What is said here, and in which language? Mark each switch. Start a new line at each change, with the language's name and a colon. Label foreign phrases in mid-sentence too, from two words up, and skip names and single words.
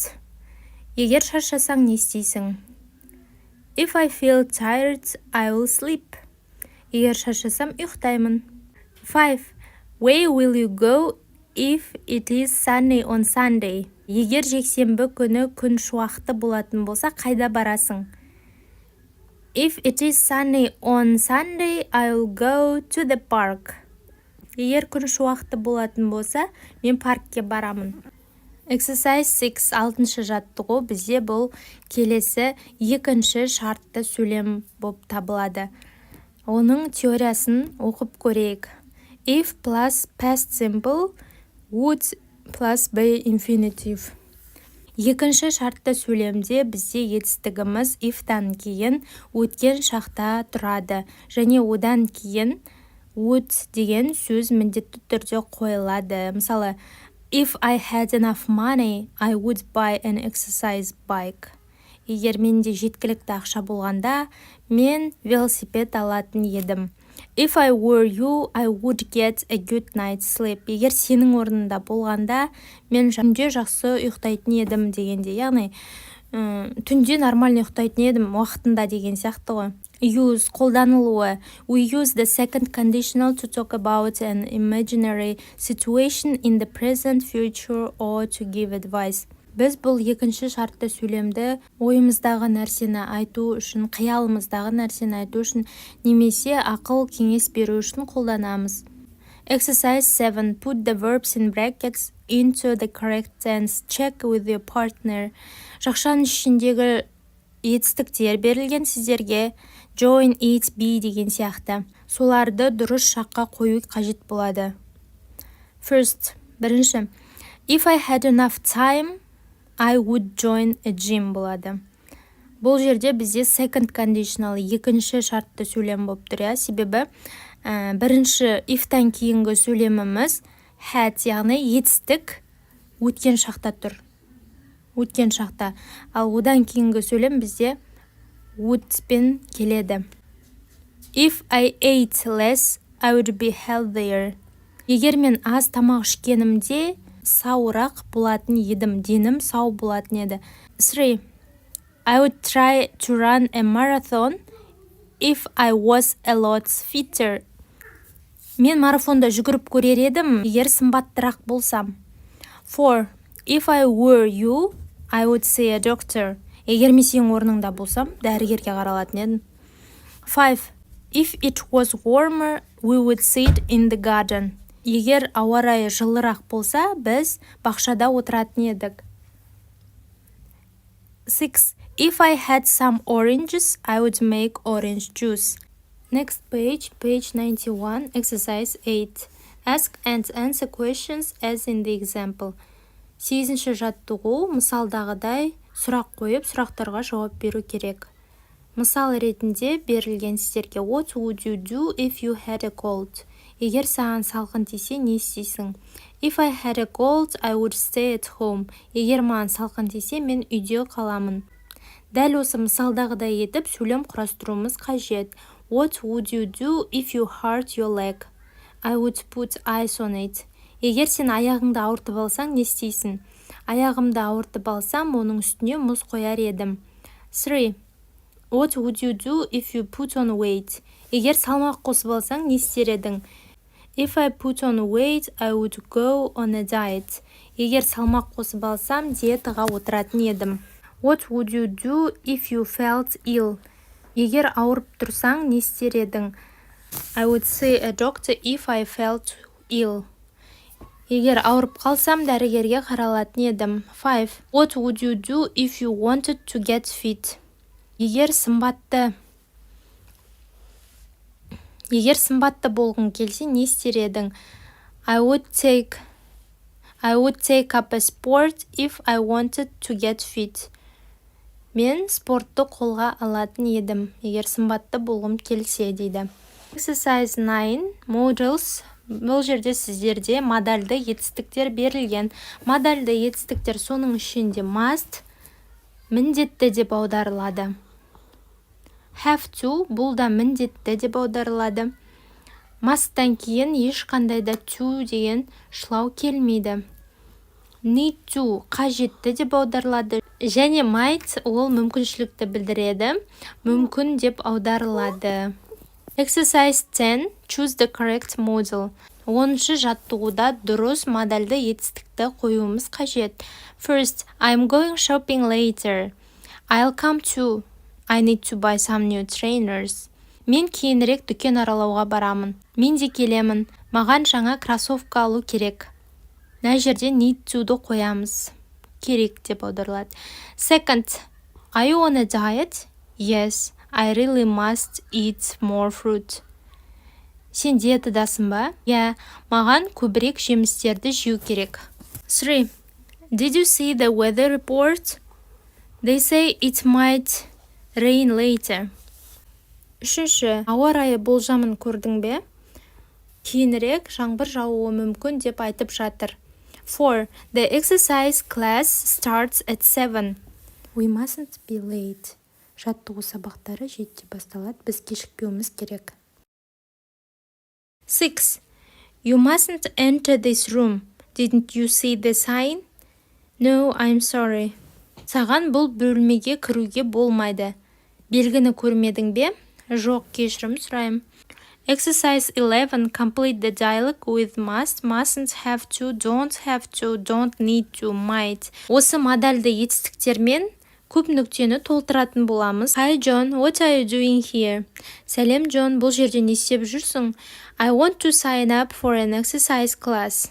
Kazakh: Егер шаршасаң, не істейсің?
English: If I feel tired, I will sleep.
Kazakh: Егер шаршасам, ұйықтаймын. 5.
English: Where will you go if it is sunny on Sunday?
Kazakh: Егер жексенбі күні күн шуақты болатын болса, қайда барасың?
English: If it is sunny on Sunday, I will go to the park.
Kazakh: Егер күн шуақты болатын болса, мен паркке барамын.
English: Exercise 6.
Kazakh: 6-шы жаттығу бізде бұл келесі екінші шартты сөйлем болып табылады. Оның теориясын оқып көрейік.
English: If plus past simple, would plus be infinitive.
Kazakh: Екінші шартты сөйлемде бізде етістігіміз if-тан кейін өткен шақта тұрады. Және одан кейін would деген сөз міндетті түрде қойылады. Мысалы,
English: if I had enough money, I would buy an exercise bike.
Kazakh: Егер менде жеткілікті ақша болғанда, мен велосипед алатын едім.
English: If I were you, I would get a good night's sleep.
Kazakh: Егер сенің орнында болғанда, мен түнде жақсы ұйықтайтын едім дегенде. Яғни, түнде нормально ұйықтайтын едім уақытында деген сияқты ғой. Use, қолданылуы.
English: We use the second conditional to talk about an imaginary situation in the present, future, or to give advice.
Kazakh: Біз бұл екінші шартты сөйлемді ойымыздағы нәрсені айту үшін, қиялымыздағы нәрсені айту үшін, немесе ақыл кеңес беру үшін қолданамыз.
English: Exercise 7. Put the verbs in brackets into the correct tense. Check with your partner.
Kazakh: Жақшаның ішіндегі етістіктер берілген сіздерге
English: join, eat, be
Kazakh: деген сияқты. Соларды дұрыс жаққа қою қажет болады.
English: First, бірінші. If I had enough time, I would join a gym болады.
Kazakh: Бұл жерде бізде
English: second conditional,
Kazakh: екінші шартты сөйлем болып тұр. Себебі бірінші if-тан кейінгі сөйлеміміз had, яғни етістік өткен шақта тұр. Өткен шақта. Ал одан кейінгі сөйлем бізде would-пен келеді.
English: If I ate less, I would be healthier.
Kazakh: Егер мен аз тамақ ішкенімде, сауырақ болатын едім, денім сау болатын еді. 3.
English: I would try to run a marathon if I was a lot fitter.
Kazakh: Мен марафонда жүгіріп көрер едім, егер сымбаттырақ болсам. 4.
English: If I were you, I would see a doctor.
Kazakh: Егер мен сенің орныңда болсам, дәрігерге қаралатын едім. 5.
English: If it was warmer, we would sit in the garden.
Kazakh: Егер ауа райы жылырақ болса, біз бақшада отыратын едік. 6.
English: If I had some oranges, I would make orange juice. Next page, page 91, exercise 8. Ask and answer questions as in the example.
Kazakh: 8-ші жаттығу мысалдағыдай сұрақ қойып, сұрақтарға жауап беру керек. Мысал ретінде берілген сіздерге
English: what would you do if you had a cold?
Kazakh: Егер саған салқын тисе, не істейсің?
English: If I had a cold, I would stay at home.
Kazakh: Егер маған салқын тисе, мен үйде қаламын. Дәл осы мысалдағыдай етіп сөйлем құрастыруымыз қажет.
English: What would you do if you hurt your leg? I would put ice on it.
Kazakh: Егер сен аяғыңды ауыртып алсаң, не істейсің? Аяғымды ауыртып алсам, оның үстіне мұз қояр едім. 3.
English: What would you do if you put on weight?
Kazakh: Егер салмақ қосып алсаң, не істер едің?
English: If I put on weight, I would go on a diet.
Kazakh: Егер салмақ қосып алсам, диетаға отыратын едім.
English: What would you do if you felt ill?
Kazakh: Егер ауырып тұрсаң, не істер едің?
English: I would see a doctor if I felt ill.
Kazakh: Егер ауырып қалсам, дәрігерге қаралатын едім. 5.
English: What would you do if you wanted to get fit?
Kazakh: Егер сымбатты болғың келсе, не істер едің?
English: I would take up a sport if I wanted to get fit.
Kazakh: Мен спортты қолға алатын едім, егер сымбатты болғым келсе, дейді.
English: Exercise 9. Modals.
Kazakh: Бұл жерде сіздерде модальды етістіктер берілген. Модальды етістіктер соның ішінде must, міндетті деп аударылады.
English: Have to,
Kazakh: бұл да міндетті деп аударылады. Must-тан кейін ешқандай да to деген шылау келмейді.
English: Need to,
Kazakh: қажетті деп аударылады. Және might, ол мүмкіншілікті білдіреді. Мүмкін деп аударылады.
English: Exercise 10. Choose the correct modal.
Kazakh: 10-шы жаттығуда дұрыс модальды етістікті қоюымыз қажет.
English: First, I'm going shopping later. I'll come too. I need to buy some new trainers.
Kazakh: Мен кейінірек дүкен аралауға барамын. Мен де келемін. Маған жаңа кроссовка алу керек. Мына жерде
English: need to-
Kazakh: ды қоямыз. Керек деп аударылады.
English: Second, are you on a diet? Yes, I really must eat more fruit.
Kazakh: Сен диетадасың ба? Yeah, маған көбірек жемістерді жеу керек. 3.
English: Did you see the weather report? They say it might rain later. 3.
Kazakh: Ауа райы болжамын көрдің бе? Кейінірек жаңбыр жауы мүмкін деп айтып жатыр. 4.
English: The exercise class starts at 7. We mustn't be late.
Kazakh: Жаттығу сабақтары 7-те басталады, біз кешікпеуіміз керек. 6.
English: You mustn't enter this room. Didn't you see the sign? No, I'm sorry.
Kazakh: Саған бұл бөлмеге кіруге болмайды. Белгіні көрмедің бе? Жоқ, кешірім сұрайым.
English: Exercise 11. Complete the dialogue with must, mustn't, have to, don't need to, might.
Kazakh: Осы модальды етістіктермен көп нүктені толтыратын боламыз.
English: Hi John, what are you doing here?
Kazakh: Сәлем Джон, бұл жерде не істеп жүрсің?
English: I want to sign up for an exercise class.